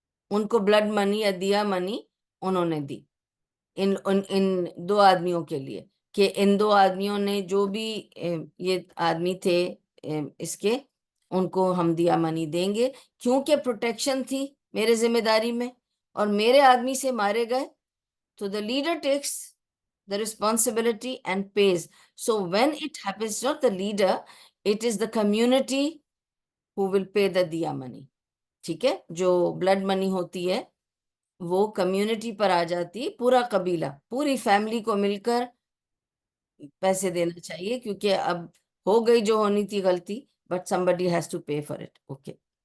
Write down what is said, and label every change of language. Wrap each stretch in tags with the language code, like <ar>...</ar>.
<ur>ان کو بلڈ منی یا دیا منی انہوں نے دی ان 2 آدمیوں کے لیے، کہ ان 2 آدمیوں نے جو بھی یہ آدمی تھے اس کے، ان کو ہم دیا منی دیں گے، کیونکہ پروٹیکشن تھی میرے ذمہ داری میں، اور میرے آدمی سے مارے گئے تو</ur> <en>the leader takes the responsibility and pays. So when it happens, not the leader, it is the community who will pay the diya money.</en> <ur>ٹھیک ہے، جو بلڈ منی ہوتی ہے وہ کمیونٹی پر آ جاتی، پورا قبیلہ پوری فیملی کو مل کر پیسے دینا چاہیے، کیونکہ اب ہو گئی جو ہونی تھی غلطی،</ur> <en>but somebody has to pay for it.</en> <ur>Okay.</ur>